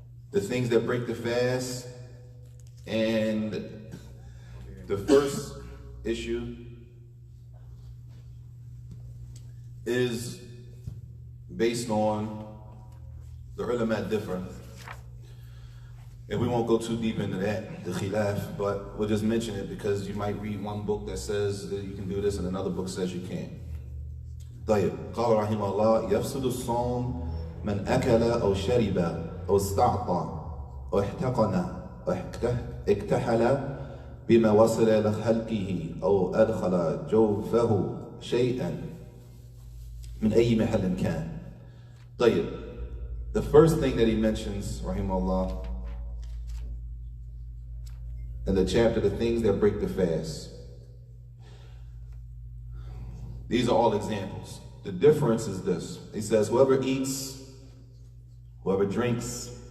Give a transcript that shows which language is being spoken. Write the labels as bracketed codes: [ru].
[en] The things that break the fast. And the first issue is based on the ulama differ. And we won't go too deep into that, the khilaf, but we'll just mention it because you might read one book that says that you can do this and another book says you can't. [ar] طيب قال رحمه الله يفسد الصوم من أكل أو شرب أو استعطى أو احتقن أو اكتحل بما وصل لخلقه أو أدخل جوفه شيئا من أي محل كان. [en] طيب, the first thing that he mentions, rahimahullah, in the chapter, the things that break the fast. These are all examples. The difference is this. He says, whoever eats, whoever drinks,